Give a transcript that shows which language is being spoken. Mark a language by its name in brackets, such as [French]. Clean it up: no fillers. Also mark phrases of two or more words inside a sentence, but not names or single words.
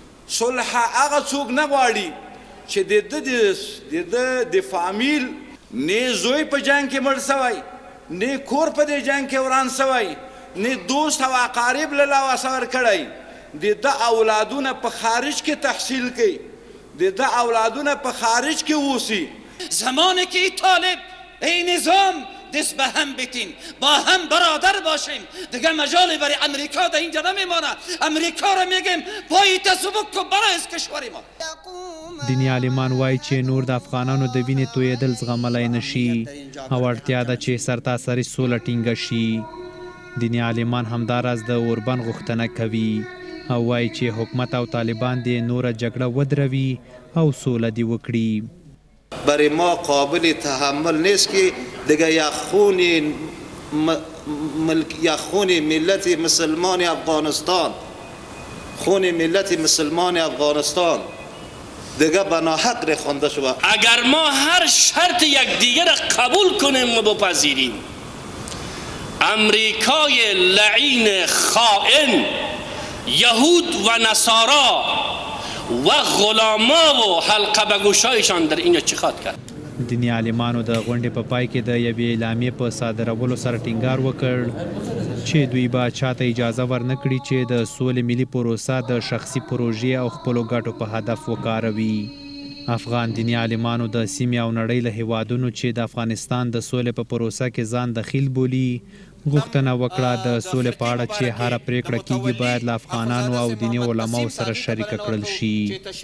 [Pashto] صلح هغه څوک نه غواړي چې د فامیل نه زوی په جنگ کې مړ سوی، نه کور په دې جنگ کې وران سوی، نه دوست او اقارب له لاسه ورکړی، د ده اولادونه په خارج کې تحصیل کوي، د ده اولادونه په خارج کې اوسي. [Persian] زمانی که ای طالب ای نظام دست به هم بتین، با هم برادر باشیم، دیگه مجالی برای امریکا در اینجا نمیمانه. امریکا را میگیم پای تسبک کو برای از کشور ما. [Pashto] دینی عالمان وایي چې نور د افغانانو د وینې تویېدل زغملی نشي او اړتیا ده چې سرتاسري سوله ټینګه شي. دینی عالمان همداراز د اوربند غوښتنه کوي او وایي چې حکومت او طالبان دې نوره جګړه ودروي او سوله دې وکړي. [Persian] برای ما قابل تحمل نیست که دیگه یک خون ملت مسلمان افغانستان، خون ملت مسلمان افغانستان دیگه به ناحق ریخته شود. اگر ما هر شرط یکدیگر را قبول کنیم و بپذیریم، امریکای لعین خائن، یهود و نصارا و غلاما و حلقه به گوشایشان در اینجا چی خواد کرد؟ [Pashto] دینی عالمانو د غونډې په پای کې د یوې اعلامیې په صادرولو سره ټینګار وکړ چې دوی به چاته اجازه ورنکړي چې د سولې ملي پروسه د شخصي پروژې او خپلو ګټو په هدف وکاروي. افغان دینی عالمانو د سیمې او نړۍ له هیوادونو چې د افغانستان د سولې په پروسه کې ځان دخیل بولي غوښتنه وکړه د سولې په اړه چې هره پریکړه کیږي باید له افغانانو او دیني علماو سره شریکه کړل شي.